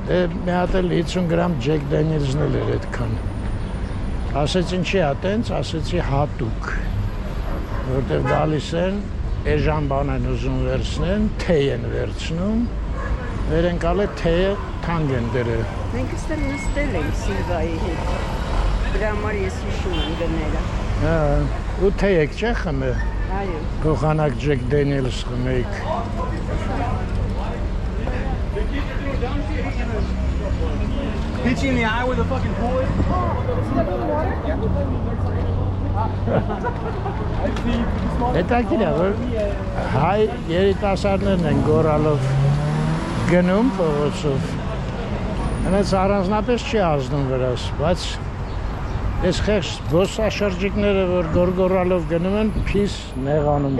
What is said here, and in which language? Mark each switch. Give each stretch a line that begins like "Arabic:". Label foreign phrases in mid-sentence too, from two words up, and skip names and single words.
Armenian: Մի հատ էլ 50 գրամ Ջեք Դենիելսն էլ էր այդքան։ Ասեց ինչի է տենց, ասեցի հատուկ, որտեղ գալիս են, էժան բան են ուզում վերցնեն, թեյ են վերցնում, վերենկալ է թեյը թանկ են դրել։ Մենք ստեղ նստել ենք Սիլվայի հետ, դրա համար ես հիշում եմ գները։ Ու թեյ եք չէ խմե, Այո։ փոխանակ Ջեք Դենիելս խմեիք։
English: Hit you in the eye with a fucking toy?
Armenian: Հետաքրքիր է, որ հայ երիտասարդներն են գորալով գնում փողոցով։ Հենց առանձնապես չի ազդում վրաս, բայց այս խեղճ զբոսաշրջիկները, որ գորգորալով գնում են, փիս նեղանում